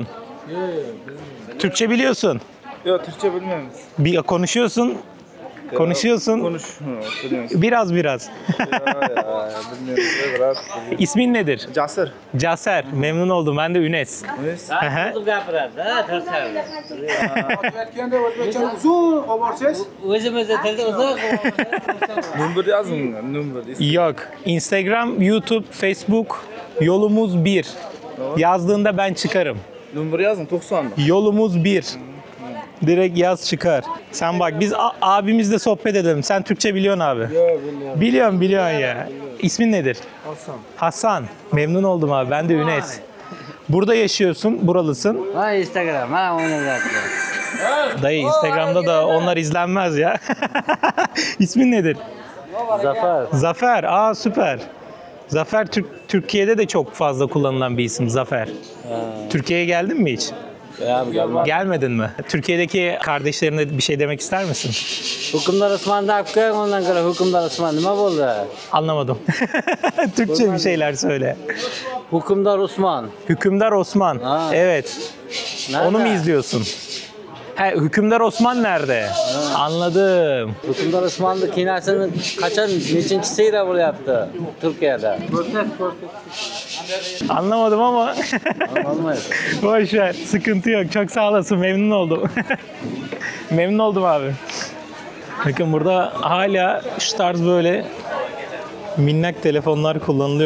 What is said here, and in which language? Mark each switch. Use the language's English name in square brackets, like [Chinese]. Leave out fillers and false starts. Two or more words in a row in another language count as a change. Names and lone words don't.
[Turkish] Türkçe biliyorsun. Yok Türkçe bilmiyoruz. Bir konuşuyorsun. Konuşuyorsun. Konuş. Bilmiyoruz. Biraz. Bilmiyoruz. Biraz. İsmin nedir? Casır. Caser. Memnun oldum. Ben de Ünes. Neyse. Hı hı. [Uzbek] O'zimizda tilda uzoq [Turkish] Number yazın. Number. Yok. Instagram, YouTube, Facebook yolumuz bir. Yazdığında ben çıkarım. Number yazın 90'da. Yolumuz bir. Direkt yaz çıkar. Sen bak biz abimizle sohbet edelim. Sen Türkçe biliyorsun abi. Biliyorum. Biliyorsun ya. İsmin nedir? Hasan. Hasan. Memnun oldum abi. Ben de Ünes. Burada yaşıyorsun. Buralısın. [Uzbek] ha Instagram mana uni zapti. [Turkish] Dayı Instagram'da da onlar izlenmez ya. İsmin nedir? Zafer. Zafer. Aa süper. Zafer Türkiye'de de çok fazla kullanılan bir isim. Zafer. Türkiye'ye geldin mi hiç? Gelmedin mi? Türkiye'deki kardeşlerine bir şey demek ister misin? [Uzbek] Hukmdor Usmonni olib ko'ring, undan ko'ra Hukmdor Usmon nima bo'ldi? [Turkish] Anlamadım. Türkçe bir şeyler söyle. Hukmdor Usmon. Hükümdar Osman. Ha. Evet. Nerede? Onu mu izliyorsun? He, Hükümdar Osman nerede? Anladım. [Uzbek] Hukmdor Usmonni kinasini qachon nechinchi serya bo'lyapti Turkiyada? [Turkish] Anlamadım ama [Uzbek] Olmaydi. [Turkish] boş ver. Sıkıntı yok. Çok sağ olasın. Memnun oldum. Memnun oldum abi. Bakın burada hala şu tarz böyle Minnak telefonlar kullanılıyor.